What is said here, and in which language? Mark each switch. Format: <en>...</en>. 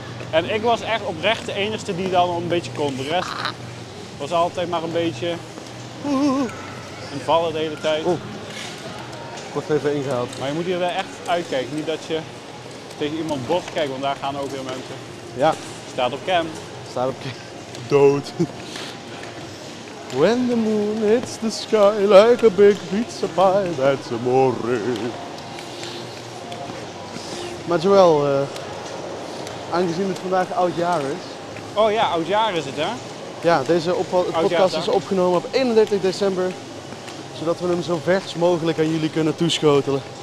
<nl>En ik was echt oprecht de enige die dan een beetje kon. De rest was altijd maar een beetje... En vallen de hele tijd. Oeh. Wordt even ingehaald. Maar je moet hier wel echt uitkijken. Niet dat je tegen iemand botst. Kijk, want daar gaan ook weer mensen. Ja, Staat op cam. staat op dood.</nl> <en>When the moon hits the sky like a big pizza pie, that's amore.</en> <nl>Maar Joël, aangezien het vandaag oudjaar is. Oh ja, oudjaar is het, hè? Ja, deze podcast Oudjaarsdag. is opgenomen op 31 december. Zodat we hem zo vers mogelijk aan jullie kunnen toeschotelen.</nl>